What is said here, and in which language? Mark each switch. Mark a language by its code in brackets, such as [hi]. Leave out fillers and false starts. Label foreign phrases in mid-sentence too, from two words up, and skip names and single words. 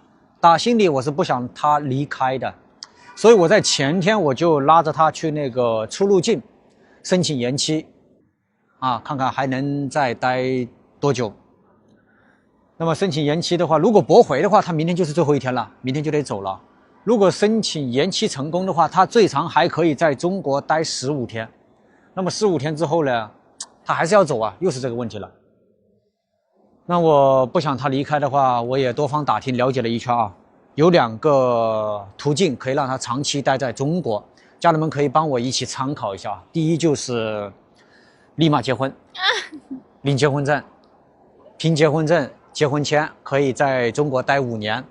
[zh] 打心裡我是不想他離開的，所以我在前天我就拉着他去那個出入境申請延期，看看還能再待多久。那麼申請延期的話，如果駁回的話，他明天就是最後一天了，明天就得走了。如果申請延期成功的話，他最長還可以在中國待15天。那麼15天之後呢，他還是要走啊，又是這個問題了。那我不想他離開的話，我也多方打聽了解了一圈啊，有2個途徑可以讓他長期待在中國，家人們可以幫我一起參考一下。第一就是立馬結婚，領結婚證，憑結婚證、結婚簽可以在中國待5年。